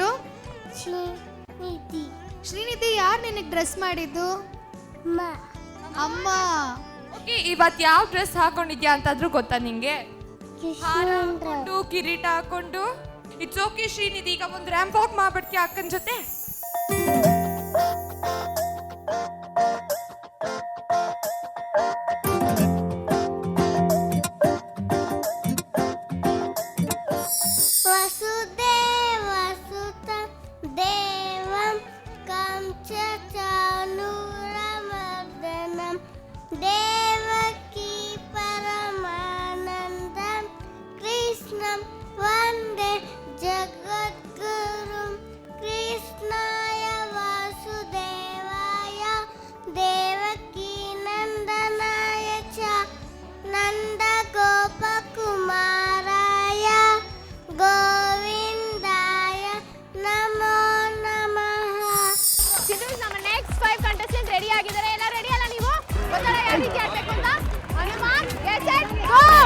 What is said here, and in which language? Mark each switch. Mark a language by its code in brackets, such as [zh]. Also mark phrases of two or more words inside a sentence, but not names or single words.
[kn] ಶ್ರೀನಿಧಿ. ಶ್ರೀನಿಧಿ, ಯಾರು ನಿನಗೆ ಡ್ರೆಸ್ ಮಾಡಿದ್ದು? ಅಮ್ಮ. ಓಕೆ, ಇವತ್ತು ಯಾವ ಡ್ರೆಸ್ ಹಾಕೊಂಡಿದ್ಯಾ ಅಂತಾದ್ರೂ ಗೊತ್ತಾ ನಿಂಗೆ? ಹಾರ ಹಾಕೊಂಡು ಕಿರೀಟ ಹಾಕೊಂಡು. [en] It's okay [kn] ಶ್ರೀನಿಧಿ, ಈಗ ಒಂದು [en] ramp walk [kn] ಮಾಡ್ಬಿಡ್ತೀಯ ಅಕ್ಕನ ಜೊತೆ? [sa] ವಸುದೇವಸುತಂ ದೇವಂ ಕಂಚಚಾನೂರಮರ್ದನಂ ದೇವಕೀ ಪರಮಾನಂದಂ ಕೃಷ್ಣಂ ವಂದೇ ಜಗದ್ಗುರುಂ ಕೃಷ್ಣಾಯ ವಾಸುದೇವಾಯ ದೇವಕೀ ನಂದನಾಯ ಚ ನಂದ ಗೋಪಕುಮಾರಾಯ ಗೋವಿಂದಾಯ ನಮೋ ನಮಃ. [kn] ಚಿಲ್ಡ್ರನ್ಸ್, ನಮ್ಮ [en] next 5 contestants ready [kn] ಆಗಿದ್ದಾರೆ. ಎಲ್ಲ ರೆಡಿ ಅಲ್ಲ ನೀವು? ಗೊತ್ತಲ್ಲ ಯಾವ ರೀತಿ ಆಡ್ಬೇಕು ಅಂತ? ಹನುಮಾನ್, [en] get set, go!